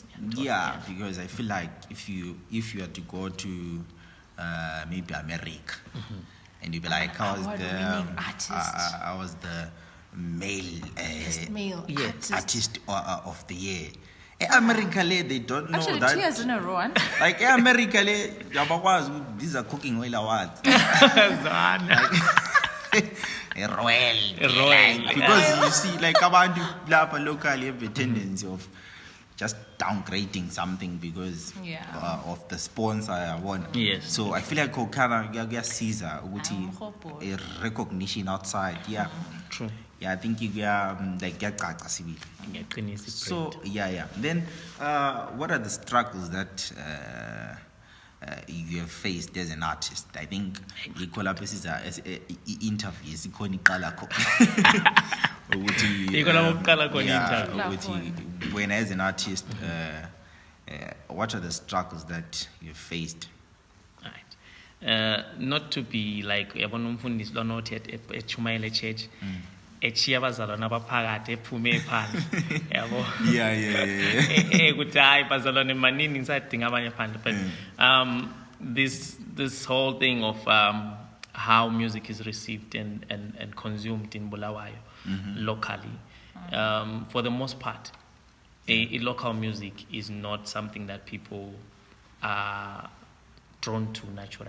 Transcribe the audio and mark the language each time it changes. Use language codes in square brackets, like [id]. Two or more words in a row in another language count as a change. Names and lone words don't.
[en] Yeah, because I feel like if you are to go to maybe America, and you be like, I was the male artist of the year. America, they don't know actually, that. 2 years in a row. Like America, these are cooking oil awards. Royal. Because you see, like [nd] abantu lapha [en] locally have a tendency of just downgrading something because of the sponsor I want. Yes. So I feel like [nd] kuyasiza ukuthi [en] a recognition outside. Yeah. True. Yeah, I think you like [nd] kuyacaca sibili. [en] So Then what are the struggles that you have faced as an artist? I think we call up as an interview. When as an artist, what are the struggles that you faced? Not to be like [nd] yabona umfundisi lo [en] not yet [nd] echumayele church echiya abazalwane abaphakathi ephume phandle yabo ukuthi hayi bazalwane manini ngisadinga abanye phandle. [en] But this whole thing of how music is received and consumed in Bulawayo locally, for the most part, a local music is not something that people are drawn to naturally.